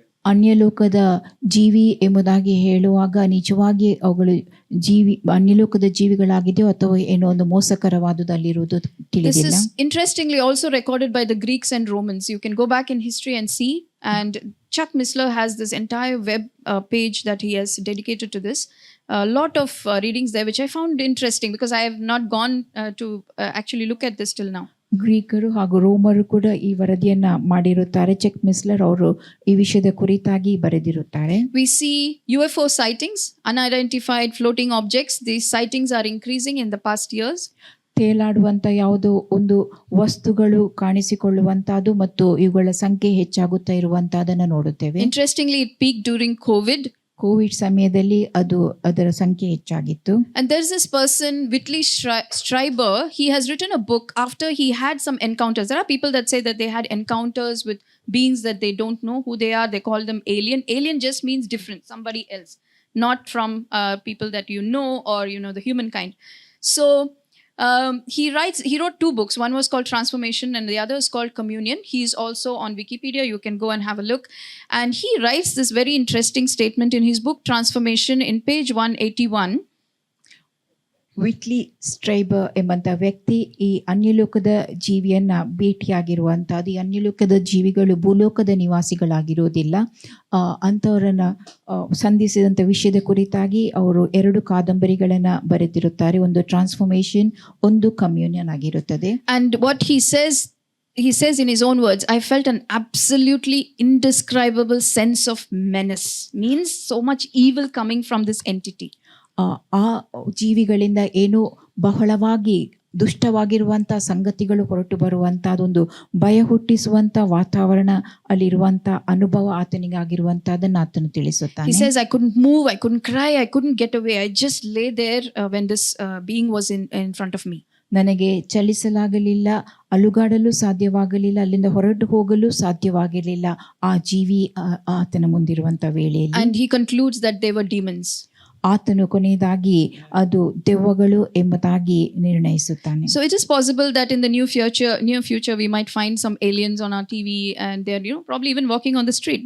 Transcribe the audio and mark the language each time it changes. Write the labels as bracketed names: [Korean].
[Kannada] ಅನ್ಯಲೋಕದ ಜೀವಿ ಎಂಬುದಾಗಿ ಹೇಳುವಾಗ ನಿಜವಾಗಿ ಅವುಗಳು ಅನ್ಯಲೋಕದ ಜೀವಿಗಳಾಗಿದೆಯೋ ಅಥವಾ ಏನೋ ಒಂದು ಮೋಸಕರವಾದುದಲ್ಲಿರುವುದು ತಿಳಿದಿಲ್ಲ. [English] This is interestingly also recorded by the Greeks and Romans. You can go back in history and see, and Chuck Missler has this entire web page that he has dedicated to this. A lot of readings there which I found interesting because I have not gone to actually look at this till now. [Kannada] ಗ್ರೀಕರು ಹಾಗೂ ರೋಮರು ಕೂಡ ಈ ವರದಿಯನ್ನ ಮಾಡಿರುತ್ತಾರೆ. Check micellar ಅವರು ಈ ವಿಷಯದ ಕುರಿತಾಗಿ ಬರೆದಿರುತ್ತಾರೆ. [English] We see UFO sightings, unidentified floating objects. These sightings are increasing in the past years. [Kannada] ತೇಲಾಡುವಂಥ ಯಾವುದೋ ಒಂದು ವಸ್ತುಗಳು ಕಾಣಿಸಿಕೊಳ್ಳುವಂತಹದ್ದು ಮತ್ತು ಇವುಗಳ ಸಂಖ್ಯೆ ಹೆಚ್ಚಾಗುತ್ತಾ ಇರುವಂತಹದನ್ನು ನೋಡುತ್ತೇವೆ. [English] Interestingly, it peaked during COVID. [Kannada] Covid ಸಮಯದಲ್ಲಿ ಅದರ ಸಂಖ್ಯೆ ಹೆಚ್ಚಾಗಿತ್ತು. [English] And there's this person, Whitley Strieber. He has written a book after he had some encounters. There are people that say that they had encounters with beings that they don't know who they are. They call them alien. Alien just means different, somebody else, not from people that you know or the humankind. So he wrote 2 books. One was called Transformation and the other is called Communion. He's also on Wikipedia. You can go and have a look. And he writes this very interesting statement in his book Transformation in page 181. [Kannada] Whitley ಸ್ಟ್ರೈಬರ್ ಎಂಬಂತ ವ್ಯಕ್ತಿ ಈ ಅನ್ಯಲೋಕದ ಜೀವಿಯನ್ನ ಭೇಟಿಯಾಗಿರುವಂತಹದ್ದು. ಈ ಅನ್ಯಲೋಕದ ಜೀವಿಗಳು ಭೂಲೋಕದ ನಿವಾಸಿಗಳಾಗಿರೋದಿಲ್ಲ. ಅಂಥವರನ್ನ ಸಂಧಿಸಿದಂಥ ವಿಷಯದ ಕುರಿತಾಗಿ ಅವರು 2 ಕಾದಂಬರಿಗಳನ್ನು ಬರೆದಿರುತ್ತಾರೆ. ಒಂದು ಟ್ರಾನ್ಸ್ಫಾರ್ಮೇಷನ್, ಒಂದು ಕಮ್ಯೂನಿಯನ್ ಆಗಿರುತ್ತದೆ. [English] And what he says in his own words, I felt an absolutely indescribable sense of menace. Means so much evil coming from this entity. [Kannada] ಆ ಜೀವಿಗಳಿಂದ ಏನೋ ಬಹಳವಾಗಿ ದುಷ್ಟವಾಗಿರುವಂಥ ಸಂಗತಿಗಳು ಹೊರಟು ಬರುವಂಥದ್ದೊಂದು ಭಯ ಹುಟ್ಟಿಸುವಂಥ ವಾತಾವರಣ ಅಲ್ಲಿರುವಂಥ ಅನುಭವ ಆತನಿಗಾಗಿರುವಂಥದ್ದನ್ನು ಆತನು ತಿಳಿಸುತ್ತಾನೆ. [English] He says, I couldn't move, I couldn't cry, I couldn't get away. I just lay there when this being was in front of me. [Kannada] ನನಗೆ ಚಲಿಸಲಾಗಲಿಲ್ಲ, ಅಲುಗಾಡಲು ಸಾಧ್ಯವಾಗಲಿಲ್ಲ, ಅಲ್ಲಿಂದ ಹೊರಟು ಹೋಗಲು ಸಾಧ್ಯವಾಗಿರಲಿಲ್ಲ ಆ ಜೀವಿ ಆತನ ಮುಂದಿರುವಂಥ ವೇಳೆಯಲ್ಲಿ. [English] And he concludes that they were demons. [Kannada] ಆತನು ಕೊನೆಯದಾಗಿ ಅದು ದೆವ್ವಗಳು ಎಂಬುದಾಗಿ ನಿರ್ಣಯಿಸುತ್ತಾನೆ. [English] So it is possible that in the near future we might find some aliens on our TV and they're probably even walking on the street.